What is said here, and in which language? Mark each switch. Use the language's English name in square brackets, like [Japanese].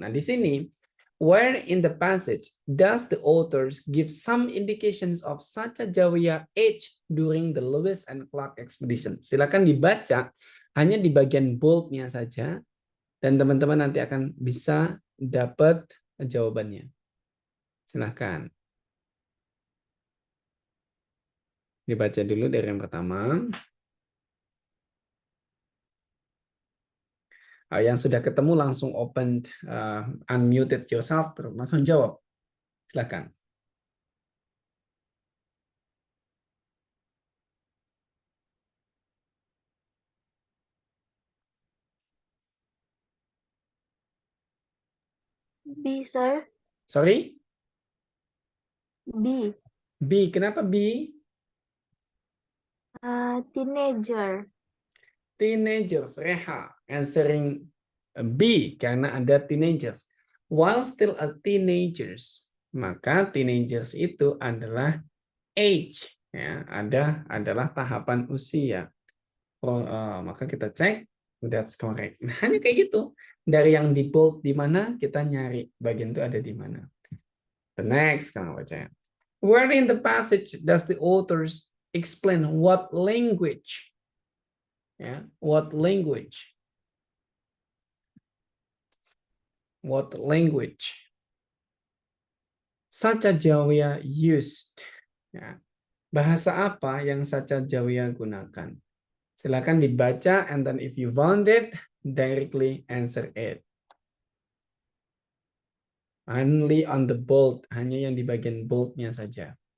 [Indonesian] Nah, di sini [English] where in the passage does the authors give some indications of Sacajawea age during the Lewis and Clark expedition? [Indonesian] Silakan dibaca hanya di bagian bold-nya saja dan teman-teman nanti akan bisa dapat jawabannya. Silakan. Dibaca dulu dari yang pertama. Yang sudah ketemu langsung [English] open unmuted yourself, [Indonesian] terus langsung jawab. Silakan. [English] B, sir. Sorry? B. [Indonesian] B. Kenapa B? [English] Teenager. Teenagers. Reha. Answering B. [Indonesian] Karena ada teenagers. [English] While still a teenagers. [Indonesian] Maka teenagers itu adalah age. Ya, adalah tahapan usia. Maka kita cek. [English] That's correct. [Indonesian] Nah, hanya kayak gitu. Dari yang di bold di mana, kita nyari bagian itu ada di mana. [English] The next, [Indonesian] kalau baca. [English] Where in the passage does the authors explain what language? What language? What language Sacajawea used? Ya. [Indonesian] Bahasa apa yang Sacajawea gunakan? Silakan dibaca, [English] and then if you found it, directly answer it. Only on the bold, [Indonesian] hanya yang di bagian boldnya saja.